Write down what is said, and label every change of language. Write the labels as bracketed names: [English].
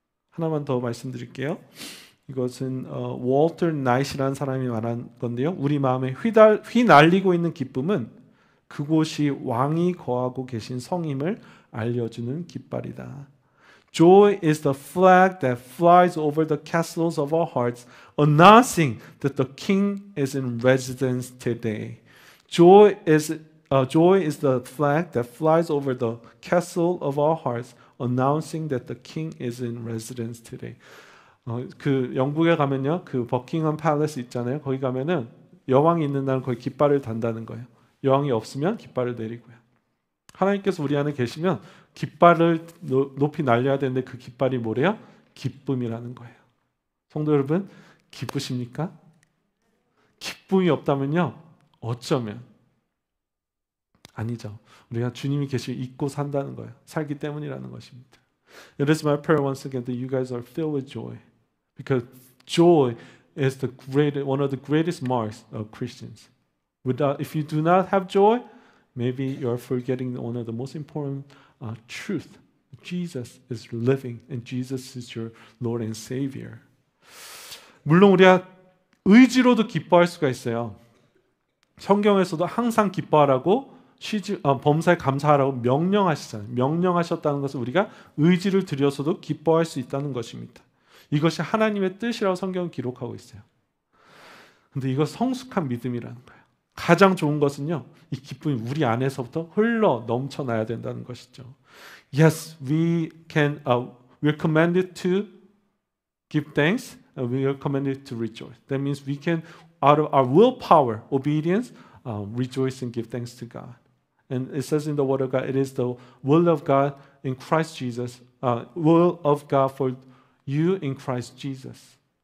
[Korean] 하나만 더 말씀드릴게요. 이것은 월터 나이트라는 사람이 말한 건데요. 우리 마음에 휘날리고 있는 기쁨은 그곳이 왕이 거하고 계신 성임을 알려주는 깃발이다. [English] Joy is the flag that flies over the castles of our hearts, announcing that the King is in residence today. Joy is the flag that flies over the castle of our hearts, announcing that the King is in residence today. [Korean] 그 영국에 가면요, 그 버킹엄 팔레스 있잖아요. 거기 가면은 여왕이 있는 날은 거기 깃발을 단다는 거예요. 여왕이 없으면 깃발을 내리고요. 하나님께서 우리 안에 계시면 깃발을 높이 날려야 되는데 그 깃발이 뭐래요? 기쁨이라는 거예요. 성도 여러분, 기쁘십니까? 기쁨이 없다면요, 어쩌면 아니죠. 우리가 주님이 계시면 잊고 산다는 거예요. 살기 때문이라는 것입니다. [English] It is my prayer once again that you guys are filled with joy, because joy is one of the greatest marks of Christians. If you do not have joy, maybe you are forgetting one of the most important truth. Jesus is living, and Jesus is your Lord and Savior. [Korean] 물론 우리가 의지로도 기뻐할 수가 있어요. 성경에서도 항상 기뻐하라고 범사에 감사하라고 명령하시잖아요. 명령하셨다는 것은 우리가 의지를 들여서도 기뻐할 수 있다는 것입니다. 이것이 하나님의 뜻이라고 성경은 기록하고 있어요. 근데 이거 성숙한 믿음이라는 거예요. 가장 좋은 것은요, 이 기쁨이 우리 안에서부터 흘러 넘쳐나야 된다는 것이죠. [English] Yes, we're commanded to give thanks, and we are commanded to rejoice. That means we can, out of our willpower, obedience, rejoice and give thanks to God. And it says in the Word of God, it is the will of God in Christ Jesus, will of God for you in Christ Jesus.